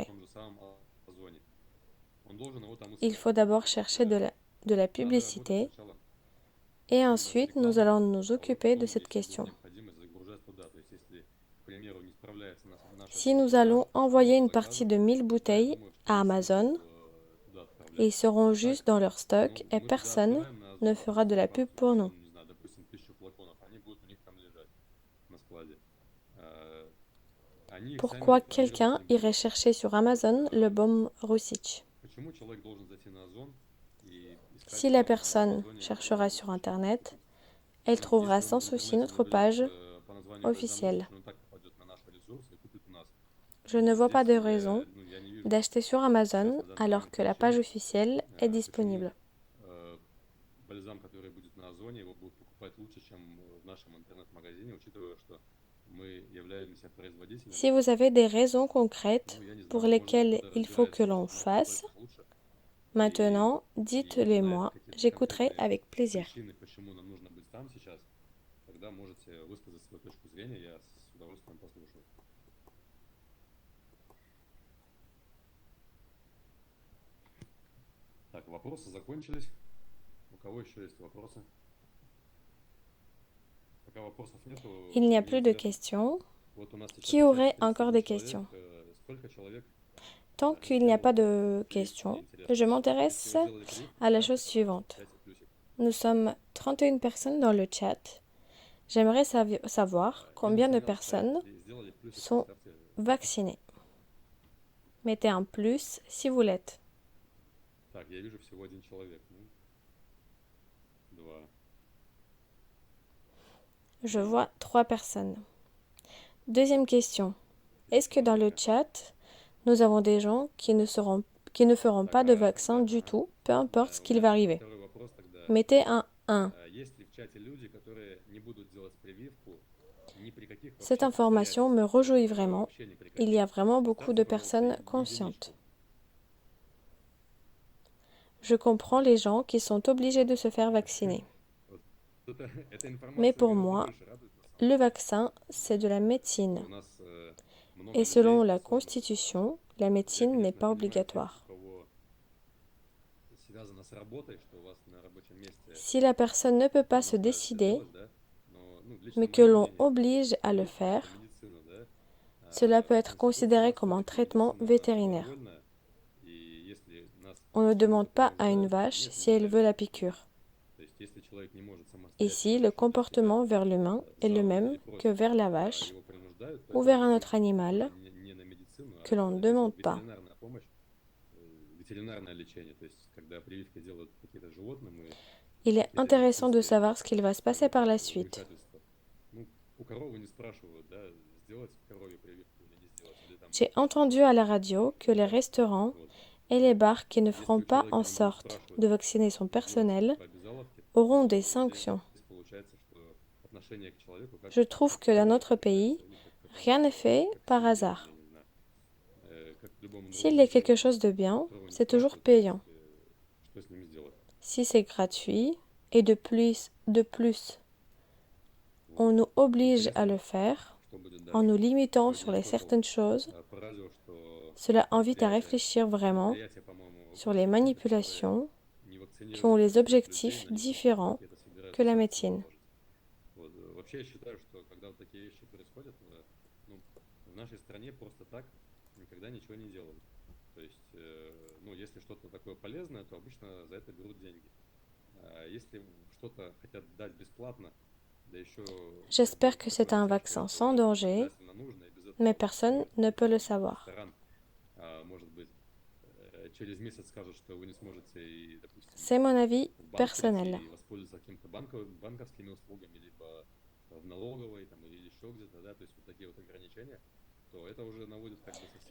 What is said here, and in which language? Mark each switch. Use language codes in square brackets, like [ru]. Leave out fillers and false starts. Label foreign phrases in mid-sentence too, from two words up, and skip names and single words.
[ru] том же самом Озоне? Он должен его там [fr] Il [ru] искать. [fr] faut d'abord [ru] То есть [fr] chercher de la [ru] надо работать [fr] publicité [ru] сначала [fr] et [ru] с [fr] ensuite nous [ru] рекламой, [fr] allons nous [ru] а вот [fr] occuper de [ru] потом, [fr] cette [ru] если будет [fr] question. [ru] необходимость, загружать туда. То есть если, к примеру, не справляется наша [fr] Si nous allons envoyer une partie de 1000 bouteilles à Amazon, ils seront juste dans leur stock et personne ne fera de la pub pour nous. Pourquoi quelqu'un irait chercher sur Amazon le baume Russich? Si la personne cherchera sur Internet, elle trouvera sans souci notre page officielle. Je ne vois pas de raison d'acheter sur Amazon alors que la page officielle est disponible. [ru] Бальзам, который будет на Озоне, его будут покупать лучше, чем в нашем интернет-магазине, учитывая, что мы являемся производителем. [fr] Si vous avez des raisons concrètes pour lesquelles il faut que l'on fasse, maintenant, dites-les moi, j'écouterai avec plaisir. [ru] Причины, почему нам нужно быть там сейчас, тогда можете высказать свою точку зрения, я с удовольствием послушаю. Так, вопросы закончились. У кого еще есть вопросы? Пока вопросов нету, [fr] Il n'y a [ru] мне [fr] plus de [ru] интересно. [fr] questions. [ru] Вот у нас сейчас [fr] Qui aurait [ru] 31 [fr] encore des [ru] человек, [fr] questions? [ru] Сколько человек [fr] Tant qu'il n'y a pas de questions, je m'intéresse à la chose suivante. Nous sommes 31 personnes dans le chat. J'aimerais savoir combien de personnes sont vaccinées. Mettez un plus si vous l'êtes. [ru] Так, я вижу всего один человек. Ну, два. [fr] Je vois 3 personnes. Deuxième question. Est-ce que dans le chat, nous avons des gens qui ne feront pas de vaccin du tout, peu importe ce qu'il va arriver? [ru] Второй вопрос тогда. [fr] Mettez un 1. [ru] Есть ли в чате люди, которые не будут делать прививку ни при каких [fr] Cette [ru] вообще [fr] information me réjouit vraiment. [ru] вообще ни при [fr] Il [ru] каких [fr] y a vraiment beaucoup de [ru] обстоятельствах, [fr] personnes [ru] ни [fr] conscientes. [ru] единичку. [fr] Je comprends les gens qui sont obligés de se faire vacciner. [ru] Эта информация [fr] Mais pour [ru] гораздо [fr] moi, [ru] больше радует, на самом [fr] le vaccin, c'est de la médecine. [ru] деле. У нас много [fr] Et selon [ru] людей, [fr] la [ru] особенно, [fr] Constitution, la [ru] я, [fr] médecine n'est [ru] конечно, [fr] pas [ru] понимаю тех, [fr] obligatoire. [ru] у кого связано с работой, что у вас на рабочем месте [fr] Si la personne ne peut pas se [ru] нужно это [fr] décider, [ru] делать, да, но, ну, лично [fr] mais que [ru] мое [fr] l'on [ru] мнение, [fr] oblige à le [ru] прививка [fr] faire, [ru] это медицина, да. [fr] cela peut [ru] По [fr] être [ru] Конституции у [fr] considéré [ru] нас [fr] comme un [ru] все-таки [fr] traitement [ru] медицина [fr] vétérinaire. [ru] добровольная, и если нас [fr] On ne [ru] чему-то [fr] demande pas [ru] кроме, [fr] à [ru] да, [fr] une [ru] нет [fr] vache si elle [ru] необязательности. [fr] veut la piqûre. [ru] То есть если человек не может самостоятельно [fr] Ici, le [ru] решить для себя [fr] comportement vers l'humain est le [ru] за или [fr] même que [ru] против, [fr] vers la [ru] а [fr] vache [ru] его принуждают, то [fr] ou [ru] это [fr] vers [ru] уже [fr] un [ru] здесь [fr] autre animal [ru] тоже не на медицину, [fr] que l'on [ru] а [fr] ne [ru] здесь [fr] demande pas. [ru] ветеринарная помощь, ветеринарное лечение. То есть когда прививки делают какие-то животные, мы [fr] Il est [ru] какие-то [fr] intéressant de [ru] медицинские [fr] savoir ce qu'il va se passer par la suite. [ru] вмешательства. Ну, у коровы не спрашивают, да, сделать корове прививку или не сделать. Или там, [fr] J'ai entendu à la radio que les restaurants [ru] вот. [fr] et les bars qui ne [ru] Если [fr] feront [ru] у [fr] pas [ru] человека [fr] en [ru] не будут [fr] sorte [ru] спрашивать, [fr] de vacciner son [ru] сделать [fr] personnel [ru] по обязаловке, [fr] auront des [ru] то [fr] sanctions. [ru] здесь получается, что отношение к человеку как [fr] Je trouve que dans notre pays, [ru] или как [fr] rien n'est fait [ru] как [fr] par [ru] свинья, [fr] hasard. [ru] я не знаю. Как к любому [fr] S'il [ru] другому [fr] y a quelque [ru] животному, [fr] chose de bien, [ru] которого не [fr] c'est toujours [ru] спрашивают, в [fr] payant. [ru] принципе, что с ним сделать. [fr] Si c'est gratuit et de plus, on nous oblige à le faire [ru] Что будет [fr] en [ru] дальше? [fr] nous limitant [ru] Сегодня [fr] sur [ru] я [fr] les [ru] слышал [fr] certaines choses, [ru] по радио, что [fr] cela invite à réfléchir vraiment [ru] предприятия, по-моему, [fr] sur les manipulations [ru] не [fr] qui ont les [ru] вакцинируют [fr] objectifs [ru] людей, на них [fr] différents [ru] какие-то собираются [fr] que la [ru] санкции [fr] médecine. [ru] наложить. Вот. Вообще я считаю, что когда вот такие вещи происходят, ну, в нашей стране просто так никогда ничего не делают. То есть, ну, если что-то такое полезное, то обычно за это берут деньги. А если что-то хотят дать бесплатно, да еще [fr] J'espère que c'est un vaccin sans danger, [ru] обязательно нужно, и без этого [fr] mais personne ne peut le savoir. [ru] ресторан, может быть, через месяц скажут, что вы не сможете и, допустим, [fr] C'est mon avis [ru] в банк [fr] personnel. [ru] прийти и воспользоваться какими-то банковскими услугами, либо в налоговой, там, или еще где-то, да, то есть вот такие вот ограничения, то это уже наводит как бы совсем